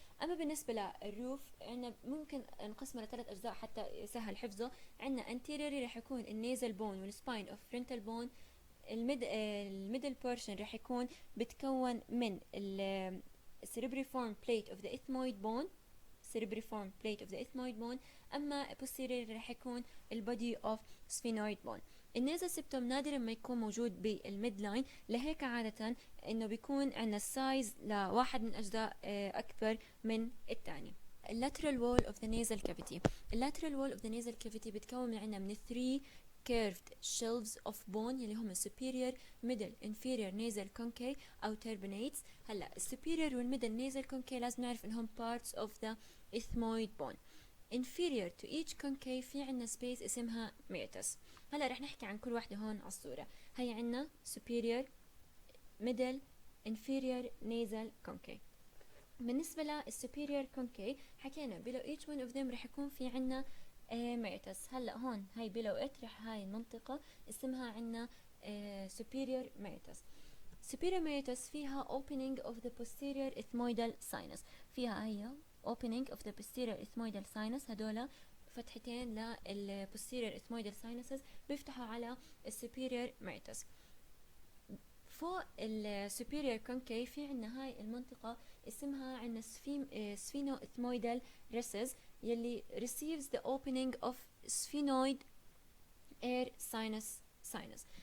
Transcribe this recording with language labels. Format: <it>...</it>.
<ar>أما بالنسبة للروف عنا ممكن نقسمه ل3 أجزاء حتى يسهل حفظه. عنا anteriorly رح يكون النيزل بون والسباين of frontal bone. الميدل بورشن رح يكون بتكون من</ar> <en>ال cerebriform plate of the ethmoid bone، cerebriform plate of the ethmoid bone.</en> <ar>أما posterior رح يكون البودي of sphenoid bone. النيزل سبتوم نادرا ما يكون موجود بالميد لاين، لهيك عادة إنه بيكون عندنا السايز لواحد من أجزاء أكبر من الثاني.</ar> <en>lateral wall of the nasal cavity. lateral wall of the nasal cavity</en> <ar>بتكون من عندنا من</ar> <en>3 curved shelves of bone يلي هم superior middle inferior nasal concave أو turbinates. هلا superior والmiddle nasal concave</en> <ar>لازم نعرف إنهم</ar> <en>parts of the ethmoid bone. inferior to each concave في عنا space اسمها meatus.</en> <ar>هلا رح نحكي عن كل واحدة هون على الصورة.</ar> <en>هي عنا superior middle inferior nasal concave.</en> <ar>بالنسبة للسوبيريور كونكي حكينا</ar> <en>below each one of them</en> <ar>رح يكون في عنا meatus. هلا هون هاي below it رح هاي المنطقة اسمها عنا superior meatus.</ar> <en>superior meatus فيها opening of the posterior ethmoidal sinus. فيها هي opening of the posterior ethmoidal sinus.</en> <ar>هدولا فتحتين لل posterior ethmoidal sinuses بيفتحوا على superior meatus. فوق السوبيريور كونكي في عنا هاي المنطقة اسمها عنا سفينو ethmoidal recess يلي</ar> <en>receives the opening of sphenoid air sinus.</en>